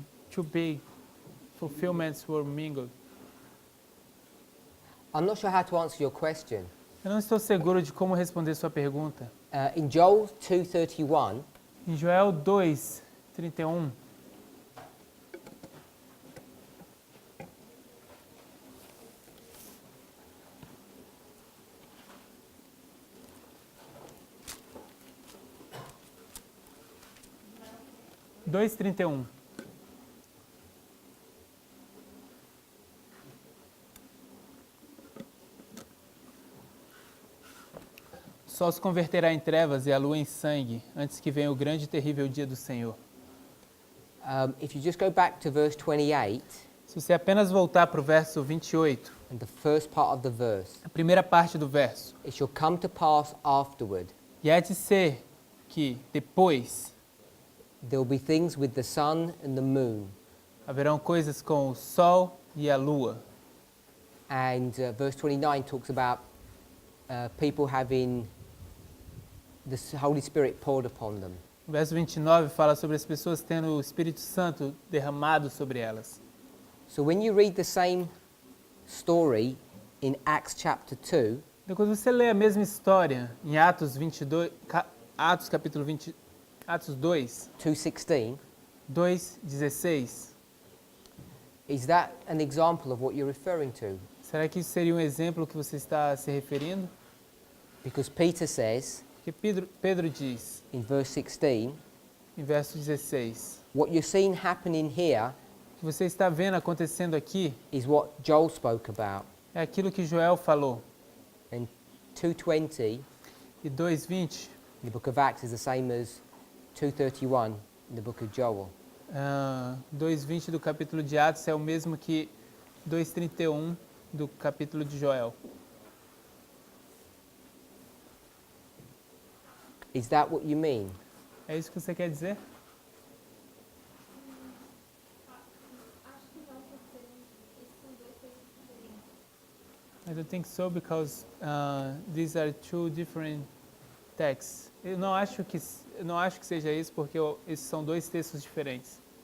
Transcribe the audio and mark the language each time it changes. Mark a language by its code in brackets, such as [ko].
[en] Two big fulfillments were mingled. I'm not sure how to answer your question. [pt] Eu não estou seguro de como responder sua pergunta. [en] In Joel 2:31, [pt] Em Joel 2:31, dois 31. O sol se converterá em trevas e a lua em sangue, antes que venha o grande e terrível dia do Senhor. [en] if you just go back to verse 28 [pt] Se você apenas voltar para o verso 28, [en] and the first part of the verse, [pt] a primeira parte do verso, [en] it shall come to pass afterward, [pt] e há de ser que depois [en] there will be things with the sun and the moon. [pt] haverão coisas com o sol e a lua. [en] And verse 29 talks about people having the Holy Spirit poured upon them. [pt] O verso 29 fala sobre as pessoas tendo o Espírito Santo derramado sobre elas. [en] So when you read the same story in Acts chapter 2, [pt] Então, quando você lê a mesma história em Atos 22, Atos capítulo 20, Atos 2, [en] 2:16, [pt] 2:16, [en] is that an example of what you're referring to? [pt] será que isso seria um exemplo que você está se referindo? [en] Because Peter says [pt] Porque Pedro diz, [en] in verse 16, [pt] em verso 16, [en] what you're seeing happening here [pt] o que você está vendo acontecendo aqui [en] is what Joel spoke about. [pt] é aquilo que Joel falou. [en] And 2:20 [pt] E 2:20, [en] in the book of Acts is the same as 2:31 in the book of Joel. [pt] 2:20 do capítulo de Atos é o mesmo que 2:31 do capítulo de Joel. [en] Is that what you mean? [pt] É isso que você quer dizer? Acho que não, porque esses são dois textos diferentes. [en] I don't think so because these are two different texts. [pt] Eu não acho que seja isso porque esses são dois textos diferentes.